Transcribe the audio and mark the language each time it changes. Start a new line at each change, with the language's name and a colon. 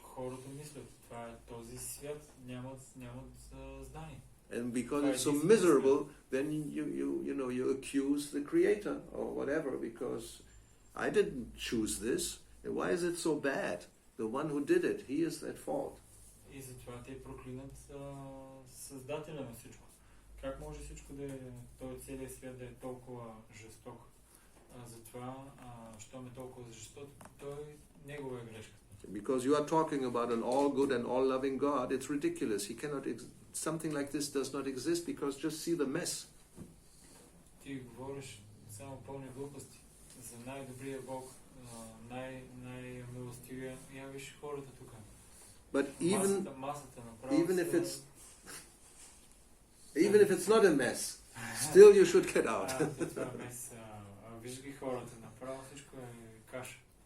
Bulgarian: Хората мислят, това е този свят, нямат знание.
English: And because it's so miserable, then you accuse the creator or whatever, because I didn't choose this. And why is it so bad? The one who did it, he is at fault.
Bulgarian: И затова те проклинат създателя на всичко. Как може всичко да е, този целият свят да е толкова жесток? Затова, щом е толкова жесток, негова е грешка.
English: Because you are talking about an all good and all loving God, it's ridiculous. He cannot. Something like this does not exist, because just see the mess.
Bulgarian: Ти говориш само пълни глупости за най-добрия Бог, най-милостивия. Я виж хората тук.
English: But
Bulgarian: масата направо.
English: Even if it's not a mess, still you should get out.
Bulgarian: Това е мес. Виж ги хората, направо всичко е каша.